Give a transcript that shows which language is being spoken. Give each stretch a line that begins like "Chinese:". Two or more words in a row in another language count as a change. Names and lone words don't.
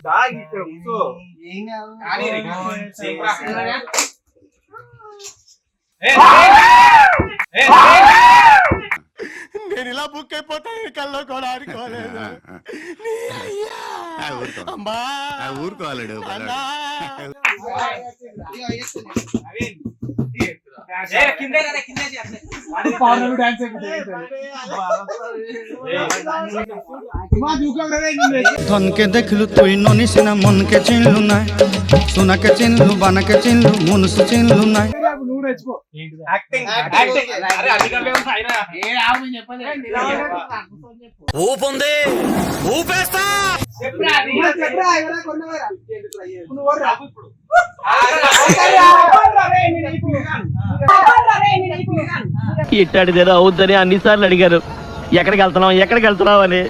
Telugu: నేను ఇలా బుక్ అయిపోతాను కల్లో కూడా ఆడుకోలేదు. ఊరుకోవాలడు
Bangla: ধনকে দেখলু তুই ননিসিন মনকে চিনলু নাই, সোনাকে চিনলু বানাকে চিনলু মনুষ্য চিনলু নাই।
Telugu: ఊపుంది ఊపేస్తా. ఇట్టాడిదేదో అవుద్దని అన్నిసార్లు అడిగారు, ఎక్కడికి వెళ్తున్నావు అని.